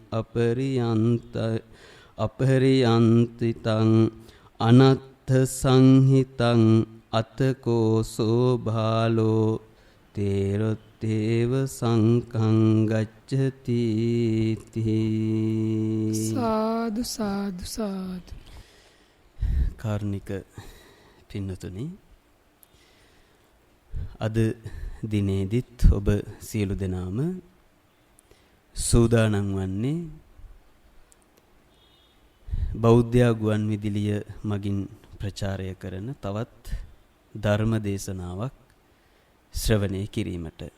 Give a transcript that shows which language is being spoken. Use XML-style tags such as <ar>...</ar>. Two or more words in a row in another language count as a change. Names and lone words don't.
<pi>අපරියන්තිතං අනත්ථ සංහිතං අතකෝසෝ භාලෝ තේරොත්තේව සංකං ගච්ඡති</pi> <si>සාදු සාදු සාදු. කාරුණික පින්නතුනි, අද දිනේදිත් ඔබ සියලු දෙනාම සූදානම් වන්නේ බෞද්ධ ගුවන් විදුලිය මගින් ප්‍රචාරය කරන තවත් ධර්ම දේශනාවක් ශ්‍රවණය කිරීමට.</si>